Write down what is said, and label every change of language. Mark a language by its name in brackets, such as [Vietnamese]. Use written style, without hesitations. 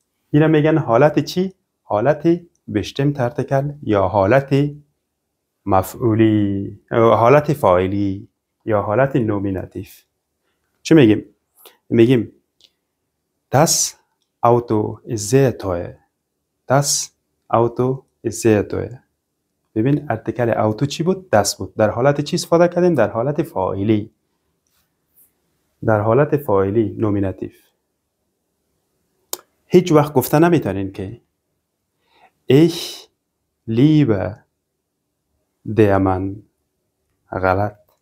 [Persian] اینا میگن حالت چی؟ حالت bestimmte آرتیکل یا حالت مفعولی، حالت فاعلی. یا حالت نومیناتیو. چه میگیم؟ میگیم [German] das Auto ist sehr teuer. Das Auto ist sehr teuer. [Persian] ببین ارتکل اوتو چی بود؟ دست بود. در حالت چی استفاده کردیم؟ در حالت فاعلی. در حالت فاعلی نومیناتیو. هیچ وقت گفته نمیتونین که [German] ich liebe der Mann. [Persian] غلط.